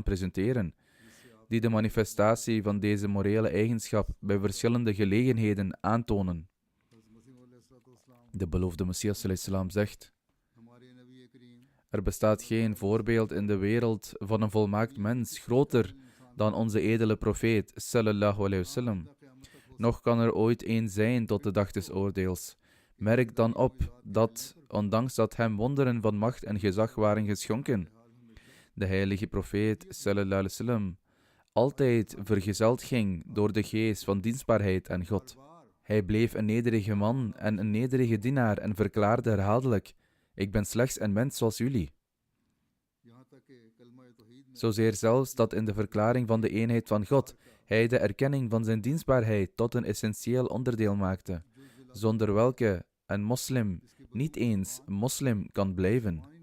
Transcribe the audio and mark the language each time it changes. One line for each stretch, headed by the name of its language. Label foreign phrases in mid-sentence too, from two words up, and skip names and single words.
Dutch: presenteren, die de manifestatie van deze morele eigenschap bij verschillende gelegenheden aantonen. De beloofde Messias a.s. zegt: er bestaat geen voorbeeld in de wereld van een volmaakt mens groter dan onze edele profeet
Arabic: صلى الله عليه وسلم.
Dutch: Nog kan er ooit één zijn tot de dag des oordeels. Merk dan op dat, ondanks dat hem wonderen van macht en gezag waren geschonken, de heilige profeet
Arabic: صلى الله عليه وسلم
Dutch: altijd vergezeld ging door de geest van dienstbaarheid aan God. Hij bleef een nederige man en een nederige dienaar en verklaarde herhaaldelijk: ik ben slechts een mens zoals jullie. Zozeer zelfs dat in de verklaring van de eenheid van God hij de erkenning van zijn dienstbaarheid tot een essentieel onderdeel maakte, zonder welke een moslim niet eens moslim kan blijven.